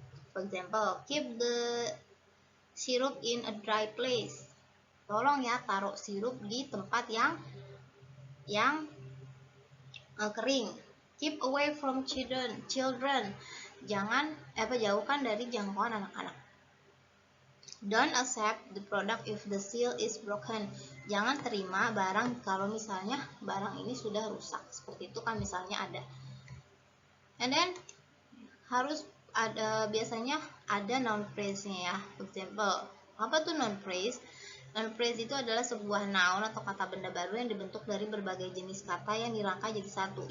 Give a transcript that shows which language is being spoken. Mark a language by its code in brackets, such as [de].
[en] For example, keep the syrup in a dry place. [id] Tolong ya taruh sirup di tempat yang kering. [en] Keep away from children. [id] Jauhkan dari jangkauan anak-anak. [en] Don't accept the product if the seal is broken. [id] Jangan terima barang kalau misalnya barang ini sudah rusak. Seperti itu kan misalnya ada. [en] And then [id] harus ada, biasanya ada noun phrase-nya ya. [en] For example, [id] apa tuh noun phrase? Noun phrase itu adalah sebuah noun atau kata benda baru yang dibentuk dari berbagai jenis kata yang dirangkai jadi satu.